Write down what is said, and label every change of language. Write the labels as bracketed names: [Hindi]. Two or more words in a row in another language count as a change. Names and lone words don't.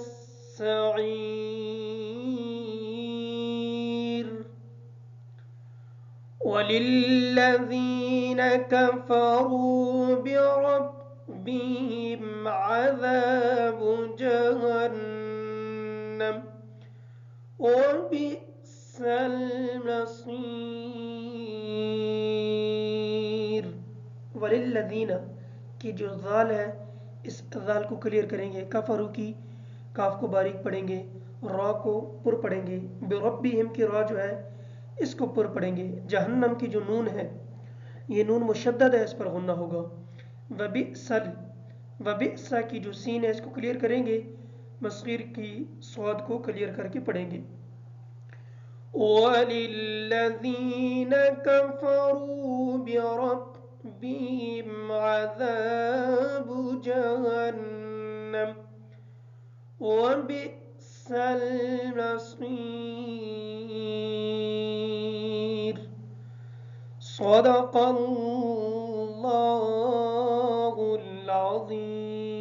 [Arabic] السعير والذين كفروا بربهم عذاب جهنم وبئس المصير. [Hindi] वलिल्लज़ीन की जो ज़ाल है इस ज़ाल को क्लियर करेंगे, कफरू की काफ को बारीक पढ़ेंगे, रा को पुर पढ़ेंगे, बिरब्बिहिम की रा जो है इसको पुर पढ़ेंगे। जहन्नम की जो नून है ये नून मुशद्दद है, इस पर गुन्ना होगा। वबिअसल, वबिअसा की जो सीन है इसको क्लियर करेंगे, मस्गीर की स्वाद को क्लियर करके पढ़ेंगे। [Arabic] والذين كفروا بربهم عذاب جهنم وبئس المصير. صدق الله العظيم.